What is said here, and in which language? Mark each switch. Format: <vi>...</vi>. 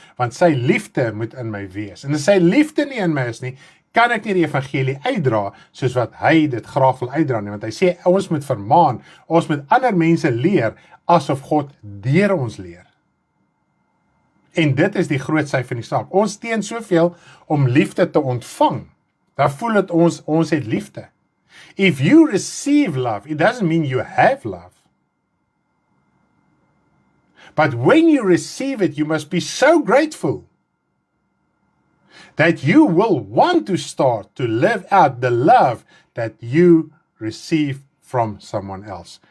<af>Want sy liefde moet in my wees. En as sy liefde nie in my is nie, kan ek nie die evangelie uitdra, soos wat hy dit graag wil uitdra nie. Want hy sê, ons moet vermaan, ons moet ander mense leer, asof God deur ons leer. En dit is die groot sy van die saak. Ons teen soveel om liefde te ontvang. Dan voel dit ons het liefde.</af> <en>If you receive love, it doesn't mean you have love. But when you receive it, you must be so grateful that you will want to start to live out the love that you receive from someone else.</en>